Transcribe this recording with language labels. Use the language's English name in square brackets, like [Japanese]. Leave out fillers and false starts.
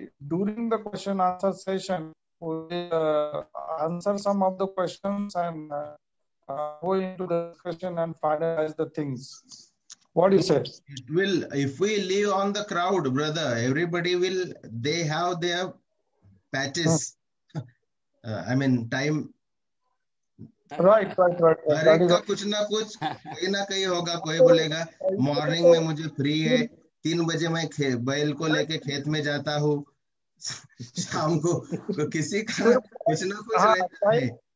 [English] During the question answer session answer some of the questions and go into the discussion and finalize the things. What do you say? It will, if we live on the crowd, brother, everybody will, they have their patches. I mean, time. Right. [Hindi] हर एक का कुछ ना कुछ कहीं ना कहीं होगा. कोई बोलेगा मॉर्निंग में मुझे फ्री है, 3 बजे मैं बैल को लेके खेत में जाता हूँ, शाम को तो किसी का कुछ ना कुछ रहता है.